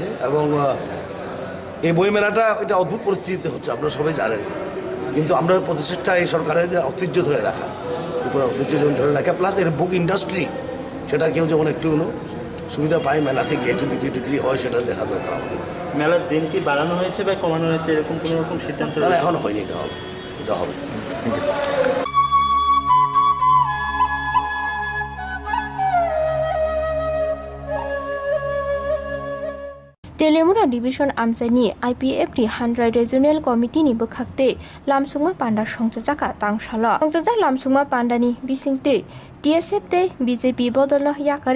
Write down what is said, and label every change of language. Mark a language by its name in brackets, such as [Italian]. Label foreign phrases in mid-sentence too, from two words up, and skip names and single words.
[Bangla] এবং এই বই মেলাটা এটা অদ্ভুত পরিস্থিতিতে হচ্ছে, আপনারা সবাই জানেন, কিন্তু আমরা প্রচেষ্টা এই সরকারের যে ঐতিহ্য ধরে রাখা, ঐতিহ্য ধরে রাখা, প্লাস এর [English] book industry, [Bangla] সেটা কেউ যেমন একটু সুবিধা পায়, মেলাতে গিয়ে একটু বিক্রি হয়, সেটা দেখা দরকার আমাদের। মেলার দিন কি বাড়ানো হয়েছে বা কমানো হয়েছে, এরকম কোনো রকম সিদ্ধান্ত? না, এখন হয়নি, এটা হবে, এটা হবে। [Kok Borok] Telemura Division Amsani IPFT 100 [English] Regional Committee [Kok Borok] ni bekhakte lamsunga panda songjaka tangshala songjak lamsunga pandani bisingte TSF te BJP bodolno yakare